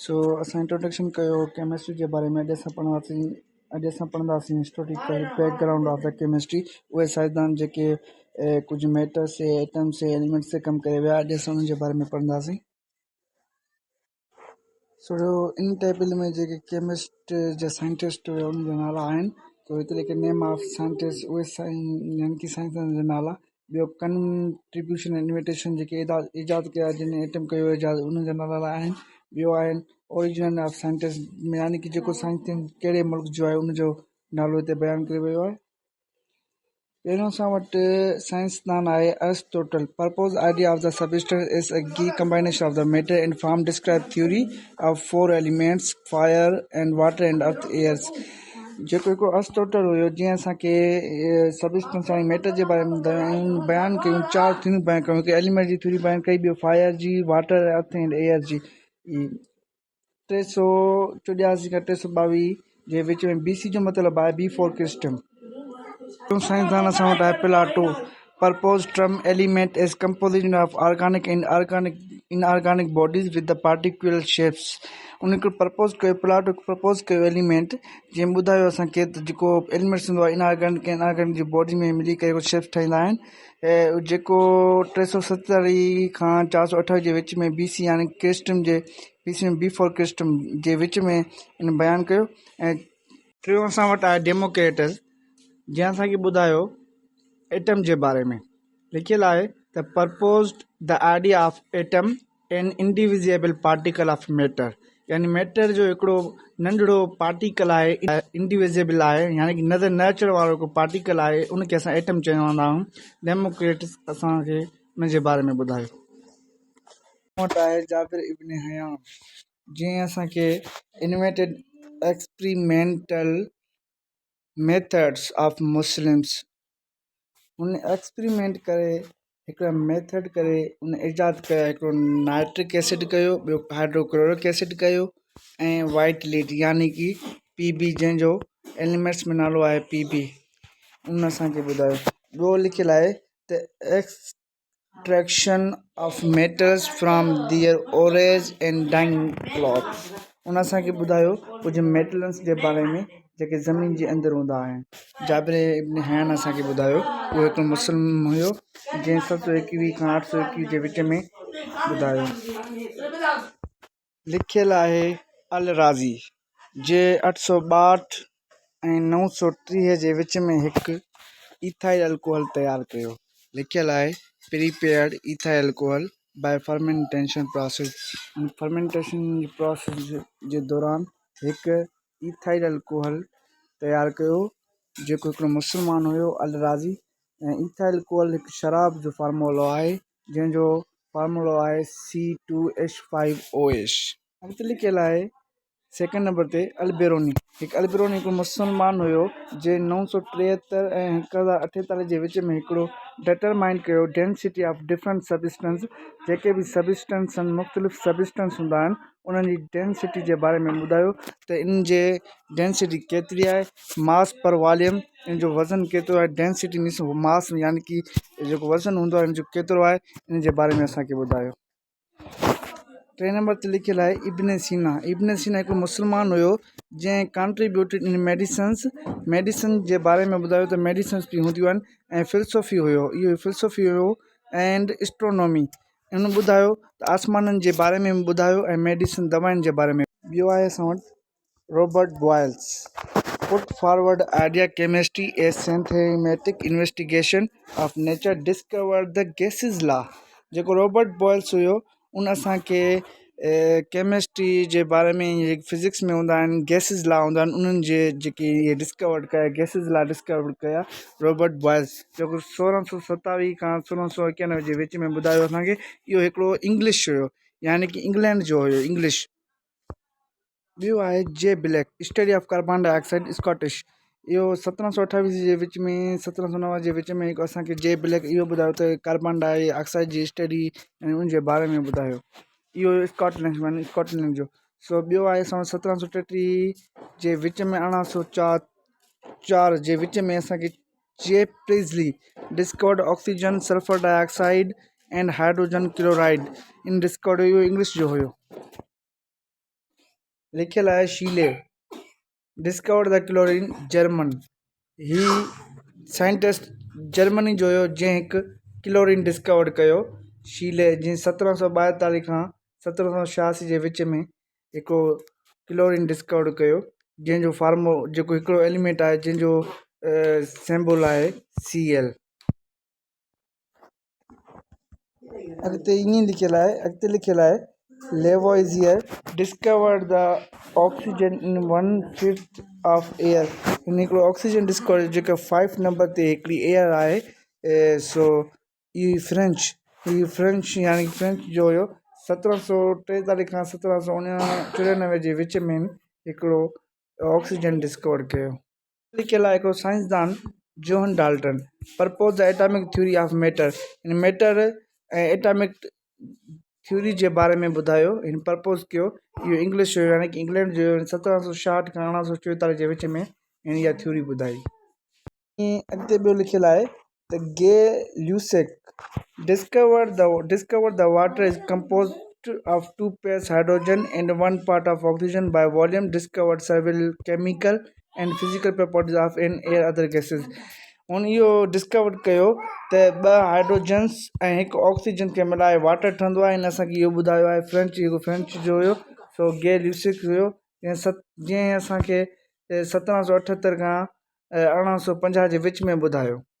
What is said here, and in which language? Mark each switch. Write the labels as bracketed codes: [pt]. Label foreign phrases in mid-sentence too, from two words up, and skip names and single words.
[sd] सो असां इंट्रोडक्शन कयो केमिस्ट्री जे बारे में। अॼु असां पढ़ंदासीं [en] historical background of the chemistry. [sd] उहे साइंसदान जेके कुझु मैटर्स से एटम्स से एलिमेंट्स से कमु करे विया, अॼु असां उन्हनि जे बारे में पढ़ंदासीं। सो इन टेबल में जेके केमिस्ट जा साइंटिस्ट हुआ उन्हनि जा नाला आहिनि। तो हिते जेके [en] name of scientist [sd] उहे यानी कि साइंसदान जा नाला। ॿियो [en] contribution and invitation [sd] जेके ईजाद कया, जिन एटम कयो ईजाद, उन्हनि जा नाला आहिनि। ॿियो आहिनि [en] origin of scientist, [sd] यानी कि जेको साइंसदान कहिड़े मुल्क जो आहे उनजो नालो हिते बयानु कयो वियो आहे। पहिरियों असां वटि साइंसदान आहे एरिस्टोटल। [en] purpose idea of the substance is a key combination of the matter and form describe theory of 4 elements fire and water and earth airs. [sd] जेको हिकिड़ो एरिस्टोटल हुयो, जीअं असांखे सबस्टेंस यानी मैटर जे बारे में बयानु कयूं, 4 थ्योरियूं बयानु कयूं। हिकु एलिमेंट जी थ्योरी बयानु कई, ॿियो फायर जी, वाटर, [en] earth and air [sd] जी। 384 खां 322 जे विच में BC जो मतिलबु आहे [en] before Christ. [sd] साइंसदान असां वटि आहे प्लाटो। [en] purpose term element is composition of organic and inorganic bodies with the particular shapes. [sd] उन प्रपोज कयो प्लाटो, प्रपोज कयो एलिमेंट, जीअं ॿुधायो असांखे त जेको एलिमेंट्स हूंदो आहे इनऑर्गेनिक ऐं ऑर्गेनिक जी बॉडी में मिली करे कुझु शेप्स ठाहींदा आहिनि। ऐं जेको 370 खां 428 जे विच में BC यानी क्रिस्टम जे BC में [en] before Christ [sd] जे विच में इन बयानु कयो। ऐं टियों असां वटि आहे डेमोक्रेटस, जंहिं असांखे ॿुधायो एटम जे बारे में। लिखियलु आहे त [en] proposed the idea of atom an indivisible particle of matter, [sd] यानी मैटर जो हिकिड़ो नंढड़ो पार्टिकल आहे, इंडिविजिबल आहे, यानी कि नज़र न अचण वारो हिकु पार्टिकल आहे, उनखे असां एटम चवंदा आहियूं। डेमोक्रेटस असांखे उन जे बारे में ॿुधायो। वटि आहे जाबिर इब्न हयाम, जंहिं असांखे [en] invented experimental methods of Muslims. [sd] उन एक्सपेरिमेंट करे हिकिड़ा मेथड करे उन ईजाद कया। हिकिड़ो [en] nitric acid [sd] कयो, ॿियो [en] hydrochloric acid [sd] कयो, ऐं [en] white lead [sd] यानी कि PB, जंहिंजो एलिमेंट्स में नालो आहे PB, उन असांखे ॿुधायो। ॿियो लिखियलु आहे त [en] extraction of metals from their ores and dyeing cloth. [sd] उन असांखे ॿुधायो कुझु मेटल्स जे बारे में जेके ज़मीन जे अंदरि हूंदा आहिनि। जाबिर इब्न हयान असांखे ॿुधायो। उहो हिकिड़ो मुस्लिम हुयो, जंहिं 721 खां 821 जे विच में ॿुधायो। लिखियलु आहे अल राज़ी जे 862 ऐं 930 जे विच में हिकु [en] ethyl alcohol [sd] तयारु कयो। लिखियलु आहे [en] prepared ethyl alcohol by fermentation process. fermentation process [sd] जे दौरान हिकु [en] ethyl alcohol [sd] तयारु कयो, जेको हिकिड़ो मुस्लमान हुयो अल राज़ी। ऐं [en] ethyl alcohol [sd] हिकु शराब जो फार्मूलो आहे, जंहिंजो फार्मूलो आहे C2H5OH। हिते लिखियलु आहे [en] second number [sd] ते अलबेरोनी। अलबेरोनी हिकु मुस्लमान हुयो, जे 973 ऐं 1048 जे विच में हिकिड़ो डिटरमाइन कयो [en] density of different substance. [sd] जेके बि सबस्टेंस आहिनि, मुख़्तलिफ़ सबस्टेंस हूंदा आहिनि, उन्हनि जी डेंसिटी जे बारे में ॿुधायो त इन जे डेंसिटी केतिरी आहे, [en] mass per volume, [sd] इन जो वज़न केतिरो आहे। [en] density means mass [sd] यानी कि जेको वज़न हूंदो आहे इन जो केतिरो आहे, इन जे बारे में असांखे ॿुधायो। 3 नंबर ते लिखियलु आहे इब्न सीना। इब्न सीना हिकु मुस्लमान हुयो, जंहिं [en] contributed in medicine [sd] जे बारे में ॿुधायो त मेडिसिन्स बि हूंदियूं आहिनि। ऐं फिलोसॉफी हुयो, इहो फिलोसॉफी हुयो, [en] and astronomy. [sd] हुन ॿुधायो त आसमाननि जे बारे में ॿुधायो, ऐं मेडिसिन दवाउनि जे बारे में। ॿियो आहे असां वटि रॉबर्ट बॉयल्स। [en] put forward idea chemistry a systematic investigation of nature discovered the gases law. [sd] जेको रॉबर्ट बॉयल्स हुयो, उन असांखे केमिस्ट्री जे बारे में, फिज़िक्स में हूंदा आहिनि [en] gases law [sd] हूंदा आहिनि, उन्हनि जे जेके इहे डिस्कवर्ड कया, [en] gases law discovered [sd] कया रॉबर्ट बॉयल्स, जेको 1627 खां 1691 जे विच में ॿुधायो असांखे। इहो हिकिड़ो इंग्लिश हुयो, यानी कि इंग्लैंड जो हुयो, इंग्लिश। ॿियो आहे [en] जे ब्लैक, study of carbon dioxide, स्कॉटिश। [sd] इहो 1728 जे विच में 1709 जे विच में हिकु असांखे जे ब्लैक इहो ॿुधायो त [en] carbon dioxide [sd] जी स्टडी ऐं उन जे बारे में ॿुधायो। इहो स्कॉटलैंड जो। सो ॿियो आहे असां 1733 जे विच में 1804 जे विच में असांखे जे प्रिज़ली [en] discovered oxygen, sulphur dioxide and hydrogen chloride [sd] इन डिस्कवर्ड। इहो इंग्लिश जो हुयो। लिखियल आहे शीले [en] discovered the chlorine German he scientist [sd] जर्मनी जो हुयो जंहिं हिकु क्लोरीन डिस्कवर्ड कयो शीले जीअं 1742 खां 1786 जे विच में हिकिड़ो क्लोरीन डिस्कवर्ड कयो जंहिंजो फार्मो जेको हिकिड़ो एलिमेंट आहे जंहिंजो सिंबल आहे Cl। अॻिते ईअं लिखियल आहे लेवोइज़ियर [en] discovered the oxygen in 1/5 of air [sd] हिन हिकिड़ो [en] oxygen discover [sd] जेका 5 नंबर ते हिकिड़ी एयर आहे सो ई फ्रेंच यानी फ्रेंच जो हुयो 1743 खां 1794 जे विच में हिकिड़ो [en] oxygen discover [sd] कयो। लिखियल आहे हिकिड़ो साइंसदान जॉन डाल्टन [en] propose the atomic theory of matter [sd] हिन मैटर ऐं [en] atomic theory [sd] जे बारे में ॿुधायो हिन प्रपोज कयो इहो इंग्लिश जो यानी कि इंग्लैंड जो 1760 खां 1844 जे विच में हिन इहा थ्योरी ॿुधाई। ईअं अॻिते ॿियो लिखियल आहे त [en] गे ल्यूसेक discovered the water is composed of 2 pairs hydrogen and 1 part of oxygen by volume discovered several chemical and physical properties of an air other gases [sd] उन इहो डिस्कवर कयो त 2 हाइड्रोजन्स ऐं हिकु ऑक्सीजन खे मिलाए वाटर ठहंदो आहे हिन असांखे इहो ॿुधायो आहे फ्रेंच जो हुयो सो गे ल्यूसेक हुयो जंहिं असांखे 1778 खां 1850 जे विच में ॿुधायो।